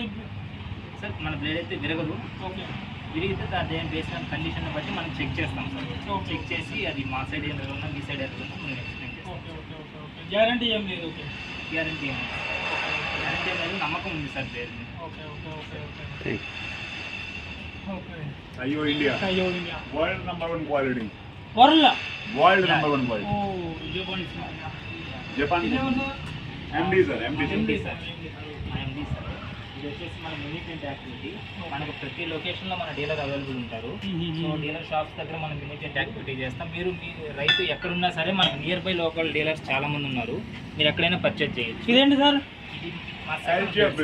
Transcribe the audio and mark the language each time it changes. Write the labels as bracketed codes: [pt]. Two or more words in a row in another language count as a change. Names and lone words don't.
[te] సార్? మన బ్లేడ్ అయితే విరగదు. ఓకే విరిగితే దాని [en] based condition [te] బట్టి మనం చెక్ చేస్తాం సార్. చెక్ చేసి అది మా సైడ్ ఏం జరుగుతున్నా మీ సైడ్ జరుగుతున్నా మనం ఎక్స్ప్లెయిన్ చేస్తాం. [en] okay okay okay okay [te] గ్యారంటీ ఏం లేదు? ఓకే గ్యారంటీ ఏం లేదు, నమ్మకం ఉంది సార్ బ్లేడ్. [en] okay okay okay okay Taiyo India world number 1 quality, world number 1 quality. Japan MD sir. [te] ఇది వచ్చేసి మన [en] maintenance activity. [te] మనకు ప్రతి లొకేషన్లో మన డీలర్ అవైలబుల్ ఉంటారు. సో [en] dealer shops [te] దగ్గర మనం [en] maintenance activity [te] చేస్తాం. మీరు మీ రైతు ఎక్కడున్నా సరే మనకు [en] near by local dealers [te] చాలా మంది ఉన్నారు, మీరు ఎక్కడైనా పర్చేజ్ చేయొచ్చు. ఇదేంటి సార్? ఇది మా LJF.